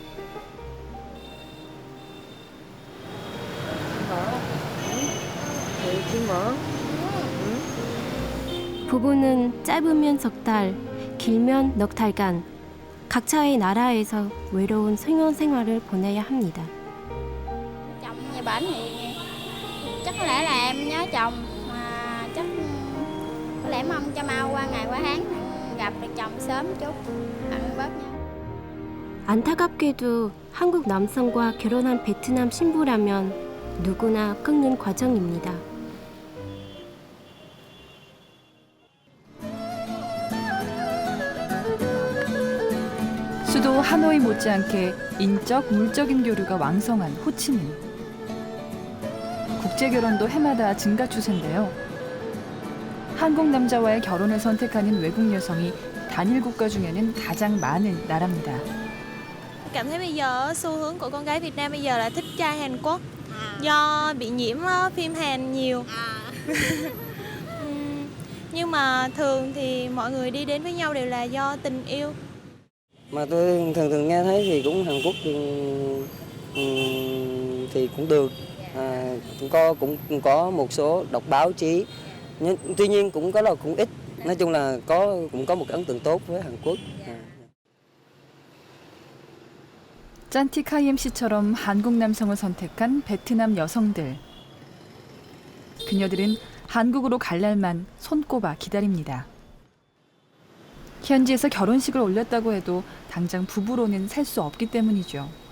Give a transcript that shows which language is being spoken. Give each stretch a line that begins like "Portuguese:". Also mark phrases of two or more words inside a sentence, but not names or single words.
Korean: 부부는 짧으면 석 달, 길면 넉 달간 각자의 나라에서 외로운 생활 생활을 보내야 합니다.
Vietnamese: Chồng nhà bển thì chắc có lẽ là em nhớ chồng mà chắc có lẽ mong cho mau qua ngày qua tháng gặp được chồng sớm chút hạnh bớt nhau.
Korean: 안타깝게도 한국 남성과 결혼한 베트남 신부라면 누구나 겪는 과정입니다. 수도 하노이 못지않게 인적, 물적인 교류가 왕성한 호치민. 국제 결혼도 해마다 증가 추세인데요. 한국 남자와의 결혼을 선택하는 외국 여성이 단일 국가 중에는 가장 많은 나라입니다.
Vietnamese: Cảm thấy bây giờ xu hướng của con gái Việt Nam bây giờ là thích trai Hàn Quốc do bị nhiễm phim Hàn nhiều. Nhưng mà thường thì mọi người đi đến với nhau đều là do tình yêu. Mà tôi thường nghe thấy thì cũng Hàn Quốc thì cũng được, cũng có một số đọc báo chí, nhưng tuy nhiên cũng ít. Nói chung là cũng có một ấn tượng tốt với Hàn Quốc.
Korean: 짠티 카이엠 씨처럼 한국 남성을 선택한 베트남 여성들. 그녀들은 한국으로 갈 날만 손꼽아 기다립니다. 현지에서 결혼식을 올렸다고 해도 당장 부부로는 살 수 없기 때문이죠.